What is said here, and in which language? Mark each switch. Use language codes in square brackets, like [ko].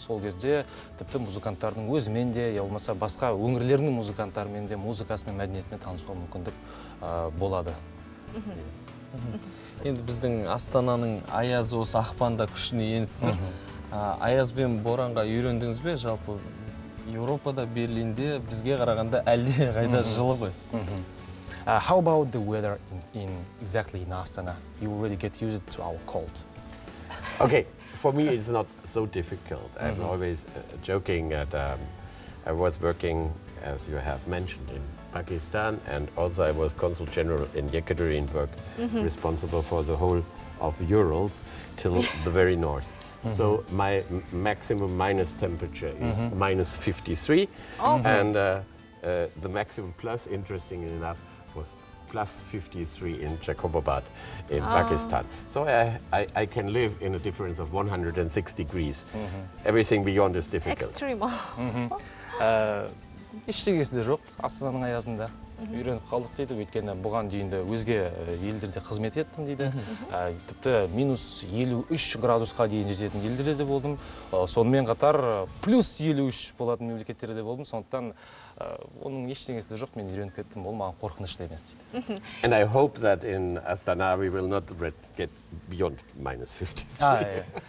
[kk] Сол кезде тіпті музыканттардың өзімен де, я болмаса басқа өңірлердің музыканттарымен де, музыкасымен, мәдениетімен танысуға мүмкіндік болады. Енді біздің Астананың аязы осы ақпанда күшіне еніп тұр. Аяз бен боранға үйрендіңіз бе? Жалпы Европада, Берлинде бізге қарағанда әлде қайда жылы ғой. [en] How about the weather exactly in Astana? You already get used to our cold. Okay, for me it's not so difficult. I'm always joking that I was working, as you have mentioned, in Pakistan, and also I was Consul General in Yekaterinburg, responsible for the whole of Urals till the very north. So my maximum minus temperature is minus 53, and the maximum plus, interestingly enough, was plus 53 in Chekhovabad in Pakistan. So I can live in a difference of 106 degrees. Everything beyond is difficult. Extreme. [kk] Ештеңесі жоқ, Астананың аязында үйреніп қалдық дейді, өйткені бұған дейін өзге елдерде қызмет еттім дейді. Тіпті минус 53 градусқа дейін жететін елдерде де болдым. Сонымен қатар плюс 53 болатын мемлекеттерде болдым. Сондықтан оның ештеңесі жоқ, мен үйреніп кеттім, ол маған қорқынышты емес дейді. [en] And I hope that in Astana we will not get beyond minus 53.